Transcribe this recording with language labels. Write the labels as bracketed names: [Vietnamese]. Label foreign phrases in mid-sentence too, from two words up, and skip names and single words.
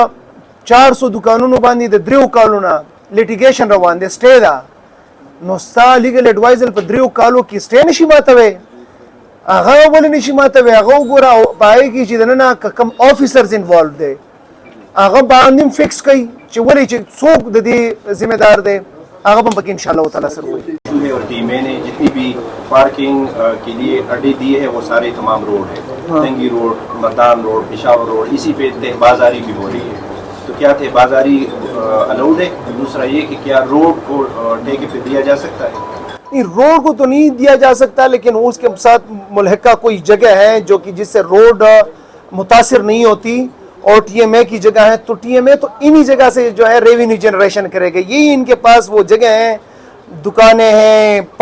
[Pashto] 400 دکانونو باندې د دریو کالونه لیټیګیشن روان دي سټے دا نو ستا [English] legal advisor [Pashto] په دریو کالو کې سټے نشي ماتوي هغه ولې نشي ماتوي هغه وګوره پای کې چې دنه کم [English] officers involved [Pashto] دي هغه باندې فکس کوي چې ولې چې څوک د دې ذمہ دار دی هغه هم پکې [Arabic] ان شاء الله تعالی [Pashto] سره وي [Urdu] اور ٹیمیں نے جتنی بھی پارکنگ کے لیے اڈے دیے ہیں وہ سارے تمام روڈ ہیں تنگی روڈ مردان روڈ پشاور روڈ اسی پہ تہ بازاری بھی ہو رہی ہے تو کیا تہ بازاری الاؤڈ ہے دوسرا یہ کہ کیا روڈ کو ٹھیکے پہ دیا جا سکتا ہے نہیں روڈ کو تو نہیں دیا جا سکتا لیکن اس کے ساتھ ملحقہ کوئی جگہ ہے جو کہ جس سے روڈ متاثر نہیں ہوتی اور ٹی ایم اے کی جگہ ہے تو ٹی ایم اے تو انہی جگہ سے جو ہے [English] revenue generation [Urdu] کرے گا یہی ان کے پاس وہ جگہ ہیں دکانیں ہیں